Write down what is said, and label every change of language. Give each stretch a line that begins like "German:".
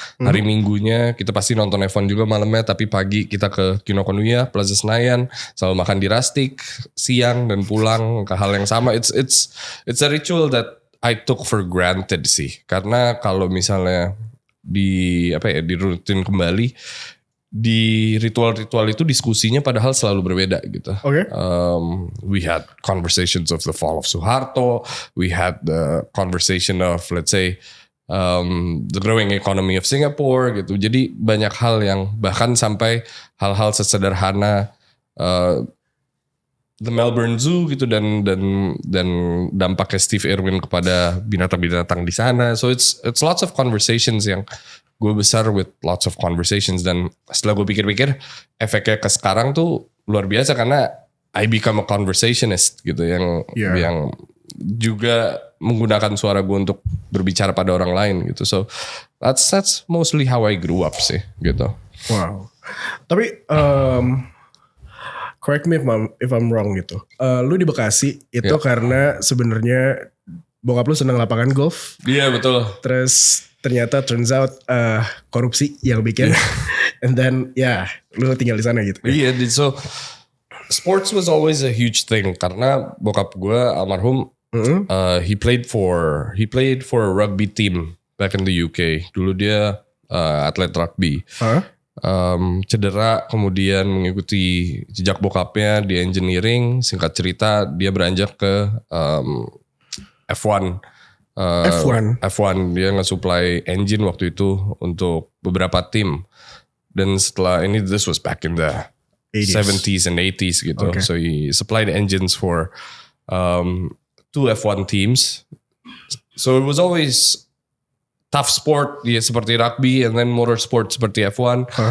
Indonesian: Hari Minggunya kita pasti nonton F1 juga malamnya, tapi pagi kita ke Kinokuniya, Plaza Senayan, selalu makan di Rustic, siang dan pulang ke hal yang sama.
English: It's a ritual that I took for granted sih.
Indonesian: Karena kalau misalnya di rutin kembali, di ritual-ritual itu diskusinya padahal selalu berbeda gitu.
English: We had conversations of the fall of Suharto, we had the conversation of let's say the growing economy of Singapore
Indonesian: gitu. Jadi banyak hal yang bahkan sampai hal-hal sesederhana the Melbourne Zoo gitu dan dampaknya Steve Irwin kepada binatang-binatang di sana.
English: So it's lots of conversations
Indonesian: yang gue besar
English: with lots of conversations,
Indonesian: dan setelah gue pikir-pikir efeknya ke sekarang tuh luar biasa karena
English: I become a conversationist
Indonesian: gitu yang juga menggunakan suara gue untuk berbicara pada orang lain gitu.
English: So that's mostly how I grew up sih gitu. Wow. Tapi correct me if I'm wrong gitu.
Indonesian: Lu di Bekasi itu karena sebenarnya bokap lu senang lapangan golf. Iya betul. Terus ternyata
English: turns out
Indonesian: korupsi yang bikin.
English: And then
Indonesian: lu tinggal di sana gitu.
English: Iya, so sports was always a huge thing
Indonesian: karena bokap gue almarhum
English: he played for a rugby team back in the UK.
Indonesian: Dulu dia atlet rugby. Cedera kemudian mengikuti jejak bokapnya di engineering. Singkat cerita dia beranjak ke F1. F1 dia nge-supply engine waktu itu untuk beberapa tim. Dan setelah ini,
English: this was back in the 70s and 80s gitu. Okay. So he supplied engines for 2 F1 teams. So it was always tough sport, seperti rugby, and then motorsport seperti F1.